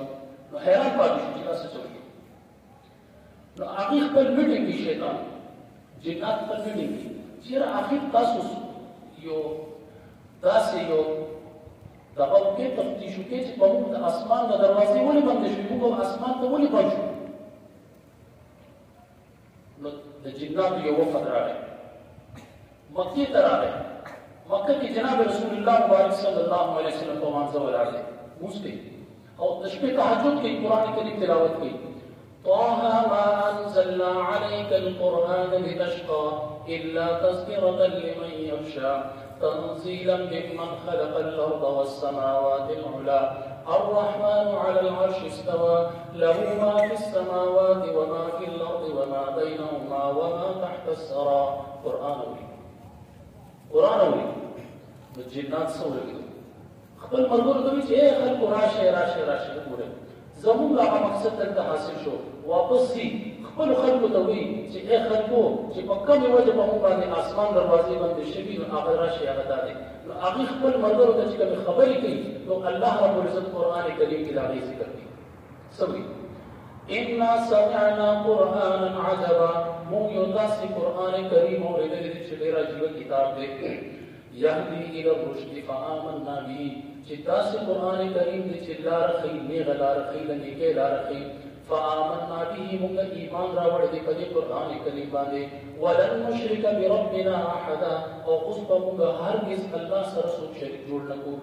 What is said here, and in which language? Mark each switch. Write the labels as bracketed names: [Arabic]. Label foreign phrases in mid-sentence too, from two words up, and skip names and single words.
[Pashto] نو حیران پاتې شو چې دا څه چل شو. نو هغې خپل میټینګ کې شیطان جنات خپل میټینګ کې چېرې آخر تاسو یو داسې یو دغه وکړئ تفتیش وکړئ چې په موږ د اسمان د دروازې ولې بندې شوې، موږ اسمان ته ولې بند شو. نو د جناتو یو وفد راغی، مکې ته راغی. مکه کې جناب رسول الله مبارک [Arabic] صلی الله علیه وسلم [Pashto] په مانځه ولاړ دی، لمونځ کوي او د شپې تهجد کوي، قرآن کریم تلاوت کوي. [Arabic] طه ما أنزلنا عليك القرآن لتشقى إلا تذكرة لمن يخشى تنزيلا ممن خلق الأرض والسماوات العلى الرحمن على العرش استوى له ما في السماوات وما في الأرض وما بينهما وما تحت الثرى. [Pashto] قرآن أولي الجنات سوري خپل مرګونو ته وایي چې ای خلکو راشئ وګورئ زموږ هغه مقصد دلته حاصل شو. واپس ځي خپلو خلکو ته وایي چې ای خلکو چې په کومې وجه په موږ باندې اسمان دروازې بندې شوي نو هغه راشئ هغه دا دی. نو هغې خپل ملګرو ته چې کومې خبرې کوي نو [Arabic] الله رب العزت [Pashto] قرآن کریم کې د هغې ذکر کوي. څه وایي؟ [Arabic] انا سمعنا قرآنا عجبا، [Pashto] موږ یو داسې قرآن کریم اورېدلی دی چې ډېر عجیبه کتاب دی. [Arabic] یهدي الى الرشد فآمنا به، [Pashto] چې داسې قرآن کریم دی چې لاره ښیي، نیغه لاره ښیي، د نیکۍ لاره ښیي. [Arabic] فآمنا به، [Pashto] موږ ایمان راوړی دی په دې قرآن کریم باندې. [Arabic] ولن نشرک بربنا احدا، [Pashto] او اوس به موږ هرګز الله سره څوک شریک جوړ نه کړو.